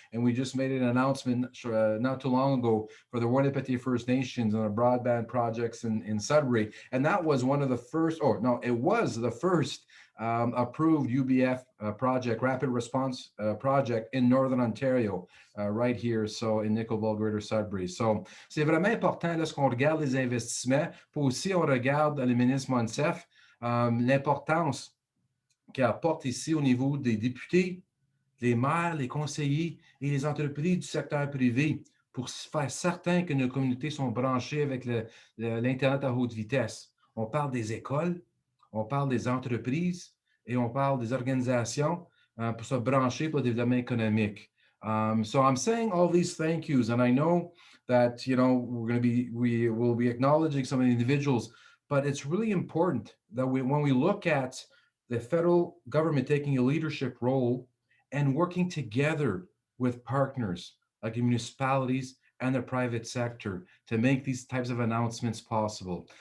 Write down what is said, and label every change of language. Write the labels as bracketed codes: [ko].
[en] And we just made an announcement not too long ago for the Winnipeg First Nations on the broadband projects in Sudbury. And that was one of the first, it was the first approved UBF project, rapid response project in Northern Ontario, right here, so in Nickel Belt, Greater Sudbury. [fr] So c'est vraiment important lorsqu'on regarde les investissements, puis aussi on regarde le ministre Monsef, l'importance qu'il apporte ici au niveau des députés, les maires, les conseillers et les entreprises du secteur privé pour faire certain que nos communautés sont branchées avec l'Internet à haute vitesse. On parle des écoles, on parle des entreprises et on parle des organisations pour se brancher pour le développement économique. [en] So I'm saying all these thank yous, and I know that, we will be acknowledging some of the individuals, but it's really important that when we look at the federal government taking a leadership role and working together with partners like the municipalities and the private sector to make these types of announcements possible.